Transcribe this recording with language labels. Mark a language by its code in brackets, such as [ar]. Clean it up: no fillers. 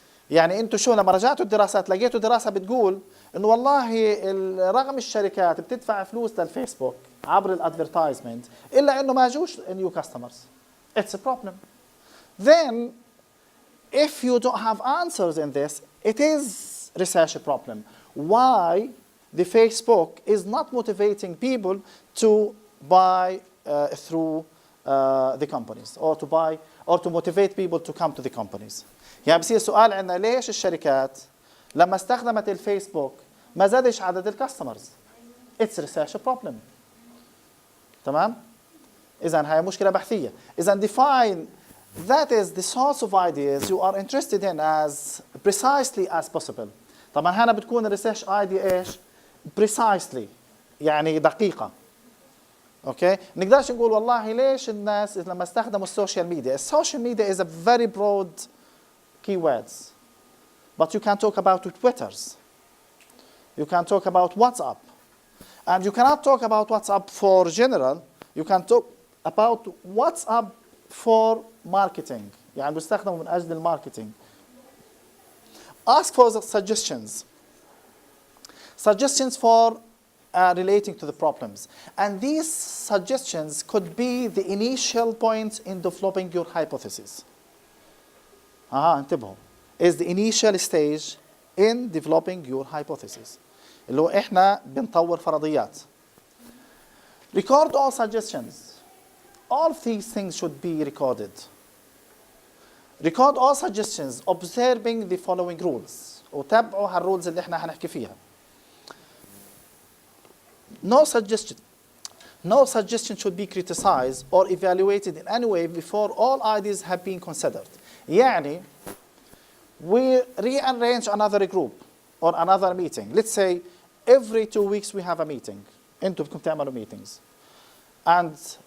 [ar] يعني انتوا شو لما رجعتوا الدراسات لقيتوا دراسة بتقول انه والله رغم الشركات بتدفع فلوس للفيسبوك عبر الادفيرتايزمنت الا انه ما جوش [en] new customers. It's a problem. Then if you don't have answers in this, it is research problem. Why the Facebook is not motivating people to buy through the companies or to buy or to motivate people to come to the companies. [ar] يعني بصير سؤال عندنا ليش الشركات لما استخدمت الفيسبوك ما زادش عدد الكاستمرز؟ [en] It's research problem. [ar] تمام؟ إذا هاي مشكلة بحثية. [en] إذا define that is the source of ideas you are interested in as precisely as possible. [ar] طبعا هنا بتكون الريسيرش ايديا ايش؟ precisely يعني دقيقة. اوكي؟ نقدرش نقول والله ليش الناس لما استخدموا السوشيال ميديا. [en] السوشيال media is a very broad keywords. But you can talk about Twitters. You can talk about WhatsApp. And you cannot talk about WhatsApp for general. You can talk about WhatsApp for marketing. [ar] يعني بيستخدموا من أجل الماركتينج. [en] Ask for the suggestions. Suggestions for relating to the problems. And these suggestions could be the initial point in developing your hypothesis. [ar] انتبهوا. [en] Is the initial stage in developing your hypothesis. [ar] اللي هو إحنا بنطور فرضيات. [en] Record all suggestions. All of these things should be recorded. Record all suggestions observing the following rules. [ar] وتابعوا هالrules اللي إحنا هنحكي فيها. [en] No suggestion should be criticized or evaluated in any way before all ideas have been considered. يعني we rearrange another group or another meeting. Let's say every 2 weeks we have a meeting. [ar] انتوا بدكم تعملوا [en] meetings. And